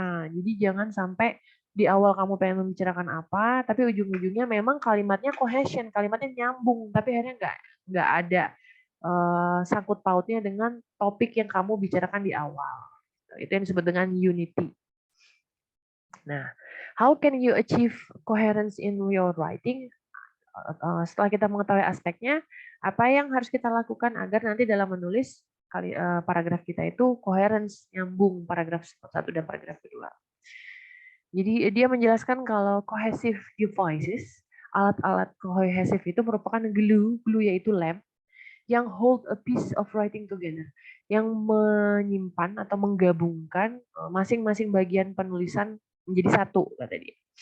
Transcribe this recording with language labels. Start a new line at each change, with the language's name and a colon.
Indonesian: Jadi jangan sampai di awal kamu pengen membicarakan apa, tapi ujung-ujungnya memang kalimatnya cohesion, kalimatnya nyambung, tapi akhirnya nggak ada sangkut pautnya dengan topik yang kamu bicarakan di awal. Itu yang disebut dengan unity.
English: Nah, how can you achieve coherence in your writing?
Indonesian: Setelah kita mengetahui aspeknya, apa yang harus kita lakukan agar nanti dalam menulis paragraf kita itu coherence, nyambung paragraf 1 dan paragraf kedua. Jadi dia menjelaskan kalau cohesive devices, alat-alat kohesif itu merupakan glue yaitu lem, yang
English: hold a piece of writing together,
Indonesian: yang menyimpan atau menggabungkan masing-masing bagian penulisan menjadi satu, kata dia.